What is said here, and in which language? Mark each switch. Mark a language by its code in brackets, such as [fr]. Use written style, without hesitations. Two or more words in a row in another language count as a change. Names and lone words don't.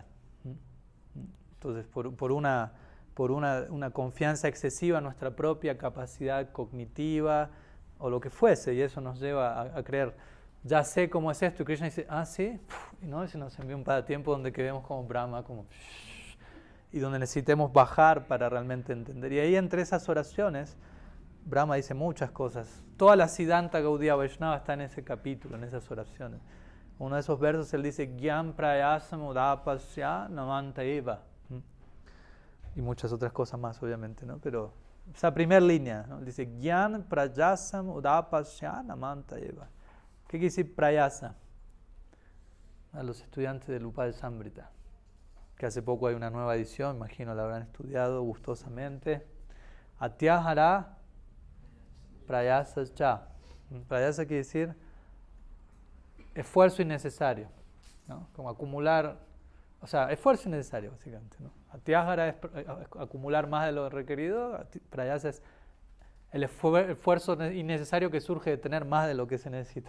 [es] Entonces por una confianza excesiva en nuestra propia capacidad cognitiva o lo que fuese, y eso nos lleva a creer, ya sé cómo es esto, y Krishna dice, sí, y no, y se nos envía un pasatiempo donde quedemos como Brahma, como y donde necesitemos bajar para realmente entender. Y ahí entre esas oraciones, Brahma dice muchas cosas. Toda la Siddhanta Gaudiya Vaishnava está en ese capítulo, en esas oraciones. Uno de esos versos él dice, [sa] Gyam prayasam udapasya namanta eva. [es] Y muchas otras cosas más, obviamente, ¿no? Pero esa primera línea, ¿no? Dice, [sa] Gyam prayasam udapasya namanta eva. [es] ¿Qué quiere decir prayasa? A los estudiantes del Upal Sambrita, que hace poco hay una nueva edición, imagino la habrán estudiado gustosamente. [sa] Atyahara prayasa cha. [es] Prayasa quiere decir esfuerzo innecesario, ¿no? Como acumular, o sea, esfuerzo innecesario, básicamente, ¿no? Atyahara es acumular más de lo requerido, prayasa es el esfuerzo innecesario que surge de tener más de lo que se necesita.